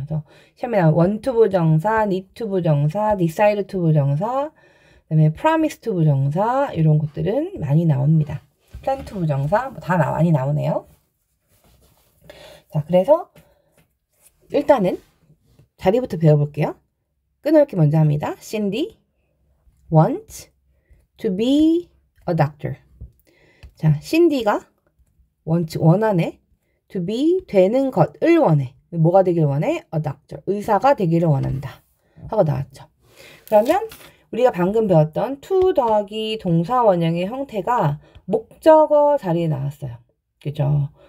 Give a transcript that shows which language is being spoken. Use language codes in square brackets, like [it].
[ko] 그래서 시험에 want 부정사, need 부정사, decide 부정사, 그다음에 promise 부정사 이런 것들은 많이 나옵니다. plan 부정사 다 많이 나오네요. 자, 그래서 일단은 자리부터 배워볼게요. 끊어읽기 먼저 합니다. [en] Cindy wants to be a doctor. [ko] 자, 신디가 원하네. to be 되는 것을 원해. 뭐가 되길 원해? a doctor. 의사가 되기를 원한다. 하고 나왔죠. 그러면 우리가 방금 배웠던 to 더하기 동사 원형의 형태가 목적어 자리에 나왔어요. 그죠?